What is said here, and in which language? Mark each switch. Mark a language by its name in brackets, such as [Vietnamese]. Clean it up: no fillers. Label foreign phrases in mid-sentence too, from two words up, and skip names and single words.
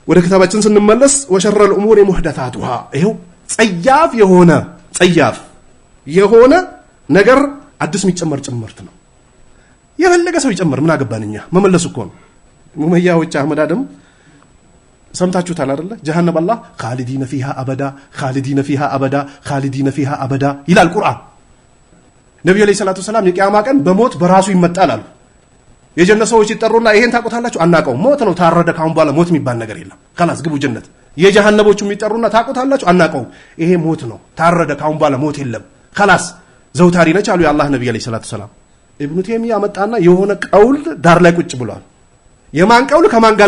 [Amharic] ወደ ክታባችን ስንመለስ [Arabic] وشر الامور محدثاتها [Amharic] ይሄው ጸያፍ የሆነ ነገር አዲስ የሚጨመር ጭምርት ነው የፈለገ ሰው ይጨምር ምን አገባንኛ መመለስ እኮ ነው ሙመያዎች አህመድ አደም ሰምታችሁታል አይደለ ጀሃነም አላህ [Arabic] خالدين فيها ابدا [Amharic] ይላል ቁርአን ነብዩ [Arabic] عليه الصلاة السلام [Amharic] የቂያማ ቀን በሞት በራሱ ይመጣል አሉ የጀነት ሰዎች ይጠሩና ይሄን ታቆታላችሁ አናቀው ሞት ነው ታረደ ካሁን በኋላ ሞት የሚባል ነገር የለም خلاص ግቡ ጀነት የጀሃነሞቹም ይጠሩና ታቆታላችሁ አናቀው ይሄ ሞት ነው ታረደ ካሁን በኋላ ሞት የለም خلاص ዘውታሪ ነች አሉ የአላህ ነብዩ [Arabic] عليه الصلاة السلام [Amharic] ኢብኑ ተይሚያ መጣና የሆነ ቀውል ዳር ላይ ቁጭ ብሏል የማን ቀውል ከማን ጋር